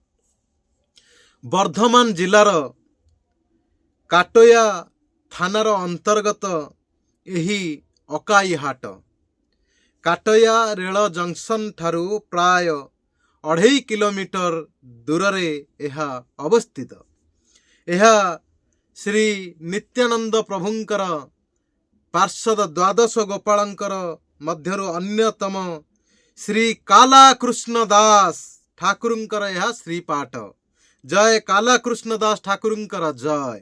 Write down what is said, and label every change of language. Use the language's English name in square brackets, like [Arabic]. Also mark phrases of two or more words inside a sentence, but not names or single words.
[Odia] ବର୍ଦ୍ଧମାନ ଜିଲ୍ଲାର କାଟୋୟା ଥାନାର ଅନ୍ତର୍ଗତ ଏହି ଅକାଇ ହାଟ କାଟୋୟା ରେଲ ଜଙ୍କସନ ଠାରୁ ପ୍ରାୟ 2.5 କିଲୋମିଟର ଦୂର ରେ ଏହା ଅବସ୍ଥିତ। ଏହା ଶ୍ରୀ ନିତ୍ୟାନନ୍ଦ ପ୍ରଭୁଙ୍କର ପାର୍ଷଦ ଦ୍ୱାଦଶ ଗୋପାଳଙ୍କର ମଧ୍ୟରୁ ଅନ୍ୟତମ ଶ୍ରୀ କାଳା କୃଷ୍ଣ ଦାସ ଠାକୁରଙ୍କର ଏହି ଶ୍ରୀପାଟ। ଜୟ କାଳା କୃଷ୍ଣ ଦାସ ଠାକୁରଙ୍କର ଜୟ।